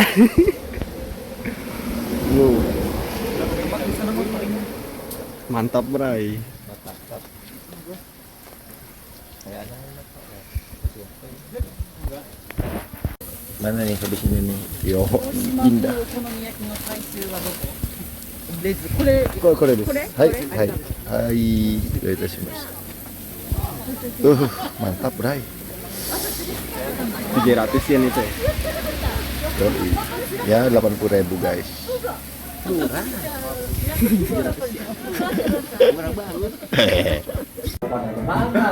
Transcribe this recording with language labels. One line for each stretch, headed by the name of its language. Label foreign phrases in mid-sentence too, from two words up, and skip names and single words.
Indonesian: Wow. Mantap, Bray. Mantap. Kayaknya enak kok ya. Mana nih habis ini nih? Yo, indah.
Japanese: レズこれこれです。これはいこれはいはいどういたしました。
Indonesian: Mantap, Bray. 300 yen itu. Yoi. Ya 80.000 guys. murah banget. Mahal.